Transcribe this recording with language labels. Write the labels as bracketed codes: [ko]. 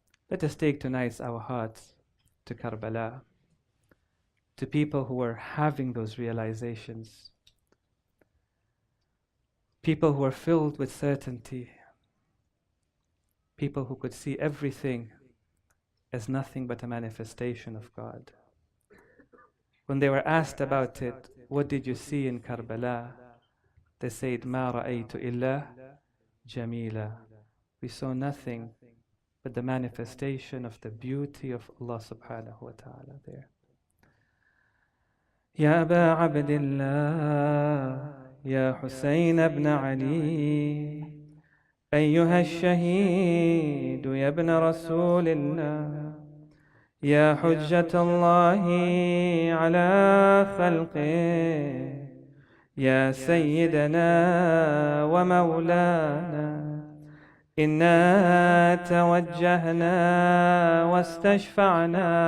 [en] Let us take tonight our hearts to Karbala, to people who are having those realizations, people who are filled with certainty, people who could see everything as nothing but a manifestation of God. When they were asked about it, what did you see in Karbala? They said, [ar] مَا رَأَيْتُ إِلَّا جَمِيلًا. [en] We saw nothing but the manifestation of the beauty of Allah subhanahu wa ta'ala there. [ar] يا أبا عبد الله يا حسين ابن علي أيها الشهيد يا ابن رسول الله يا حجة الله على خلقه يا سيدنا ومولانا إنا توجهنا واستشفعنا